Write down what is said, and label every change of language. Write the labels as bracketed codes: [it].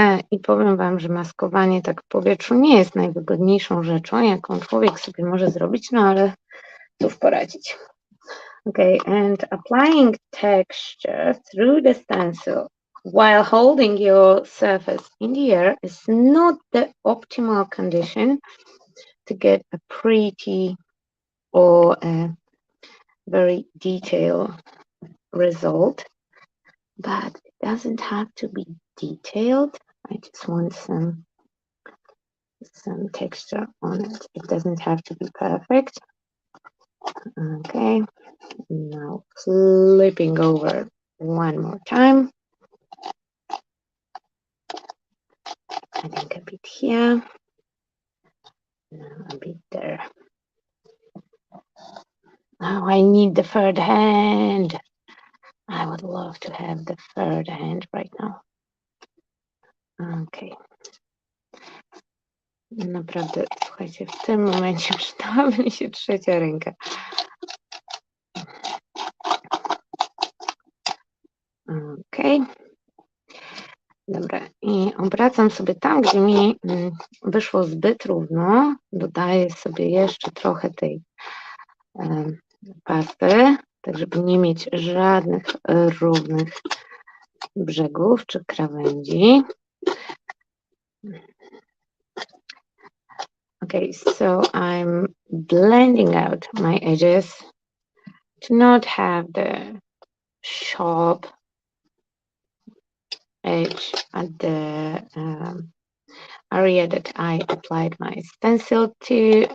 [pl] I powiem Wam, że maskowanie tak w powietrzu nie jest najwygodniejszą rzeczą, jaką człowiek sobie może zrobić, no ale cóż poradzić. [en] Okay, and applying texture through the stencil while holding your surface in the air is not the optimal condition to get a pretty or a very detailed result. but it doesn't have to be detailed. I just want some texture on it. It doesn't have to be perfect. Okay, now flipping over one more time. Adding a bit here, now a bit there. Oh, I need the third hand. I would love to have the third hand right now. Okay. [pl] Naprawdę, słuchajcie, w tym momencie przydałaby mi się trzecia ręka. Okej. Dobra, i obracam sobie tam, gdzie mi wyszło zbyt równo. Dodaję sobie jeszcze trochę tej pasty, tak żeby nie mieć żadnych równych brzegów czy krawędzi. [en] Okay, so I'm blending out my edges to not have the sharp edge at the area that I applied my stencil to.